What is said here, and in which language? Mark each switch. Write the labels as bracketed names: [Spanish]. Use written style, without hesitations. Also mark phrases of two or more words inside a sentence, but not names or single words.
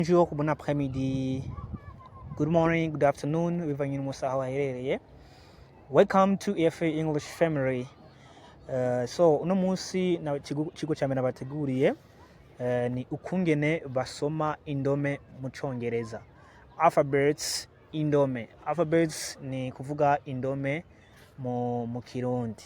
[French] Bonjour, bon après-midi, [English] good morning, good afternoon, [Rundi] bivanye n'umusaha waherereye. [English] Welcome to EFA English Family. [Rundi] So uno munsi na kigo cyane nabateguriye ni ukungene basoma indome mu Congereza. [English] Alphabets, indome. [Rundi] Alphabets ni kuvuga indome mu Kirundi.